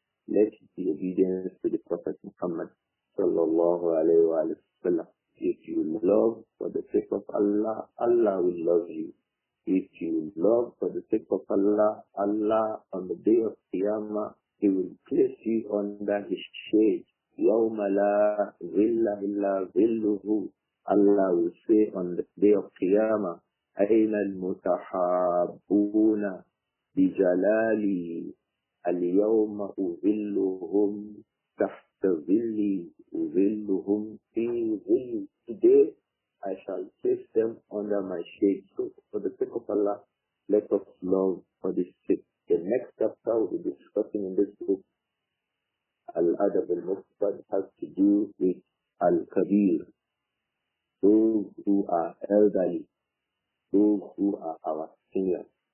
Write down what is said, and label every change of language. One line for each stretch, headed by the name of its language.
English: Let it be obedience to the Prophet Muhammad sallallahu alayhi wa sallam. If you love for the sake of Allah, Allah will love you. If you love for the sake of Allah, Allah on the day of Qiyamah, He will place you under His shade.
Arabic: يَوْمَ لَا ظِلَّ إِلَّا ظِلُّهُ.
English: Allah will say on the day of Qiyamah,
Arabic: أَيْنَ الْمُتَحَابُّونَ بِجَلَالِي الْيَوْمَ أُظِلُّهُمْ تَحْتَ ظِلِّي أُظِلُّهُمْ فِي ظِلِّي.
English: Today I shall place them under my shade. So for the sake of Allah, let us love for this sake. The next chapter we'll be discussing in this book, Al-Adab Al-Mufrad, has to do with Al-Kabir, those who are elderly, those who are our seniors.